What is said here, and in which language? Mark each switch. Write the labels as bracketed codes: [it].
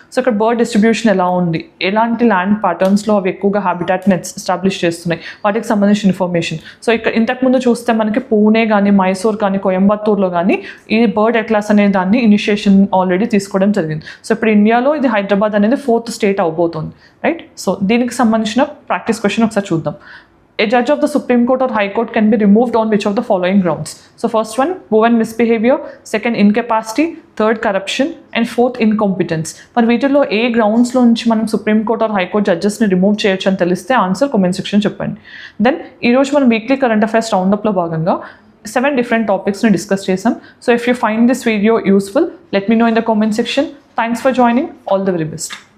[te] So ఇక్కడ bird distribution ఎలా ఉంది, ఎలాంటి ల్యాండ్ ప్యాటర్న్స్లో అవి ఎక్కువగా హ్యాబిటాట్ని ఎస్టాబ్లిష్ చేస్తున్నాయి, వాటికి సంబంధించిన ఇన్ఫర్మేషన్. సో ఇక్కడ ఇంతకుముందు చూస్తే మనకి పూణే కానీ, మైసూర్ కానీ, కోయంబత్తూర్లో కానీ ఈ బర్డ్ అట్లాస్ అనే దాన్ని ఇనిషియేషన్ ఆల్రెడీ తీసుకోవడం జరిగింది. సో ఇప్పుడు ఇండియాలో ఇది హైదరాబాద్ అనేది 4th స్టేట్ అవబోతుంది, రైట్. సో దీనికి సంబంధించిన ప్రాక్టీస్ క్వశ్చన్ ఒకసారి చూద్దాం. [en] A judge of the Supreme Court or High Court can be removed on which of the following grounds? So first one, proven misbehavior, second incapacity, third corruption and fourth incompetence. [te] మరి వీటిల్లో ఏ గ్రౌండ్స్లో నుంచి మనం supreme court are high court జడ్జెస్ని remove చేయొచ్చు అని తెలిస్తే answer comment section చెప్పండి. Then ఈరోజు మనం వీక్లీ కరెంట్ అఫైర్స్ రౌండప్లో భాగంగా 7 [en] different topics [te] ని డిస్కస్ చేసాం. [en] So if you find this video useful, let me know in the comment section. Thanks for joining. All the very best.